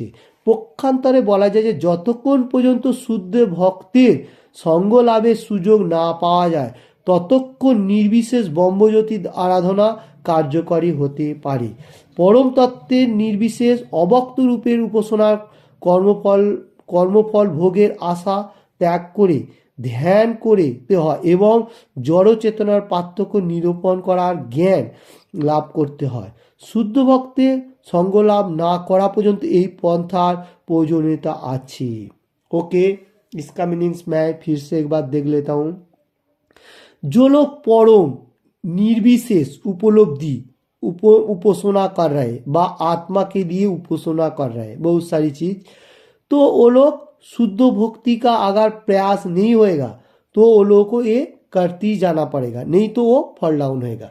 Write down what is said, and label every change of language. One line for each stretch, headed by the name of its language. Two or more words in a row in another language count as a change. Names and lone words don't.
Bangla: পক্ষান্তরে বলা যায় যে যতক্ষণ পর্যন্ত শুদ্ধ ভক্তের সঙ্গ লাভের সুযোগ না পাওয়া যায় ততক্ষণ নির্বিশেষ ব্রহ্মজ্যোতির আরাধনা কার্যকরী হতে পারে। পরম তত্ত্বের নির্বিশেষ অবক্ত রূপের উপাসনার কর্মফল ভোগের আশা ত্যাগ করে ধ্যান করতে হয় এবং জড় চেতনার পার্থক্য নিরূপণ করার জ্ঞান লাভ করতে হয়। শুদ্ধ ভক্তের সঙ্গ লাভ না করা পর্যন্ত এই পন্থার প্রয়োজনীয়তা আছে। ओके,
Hindi: इसका मीनिंग्स मैं फिर से एक बार देख लेता हूँ। जो लोग परम निर्विशेष उपलब्धि उपासना कर रहे बा आत्मा के लिए उपासना कर रहे बहुत सारी चीज, तो वो लोग शुद्ध भक्ति का अगर प्रयास नहीं होएगा तो वो लोगों को ये करते ही जाना पड़ेगा, नहीं तो वो
English: fall down
Hindi: होएगा।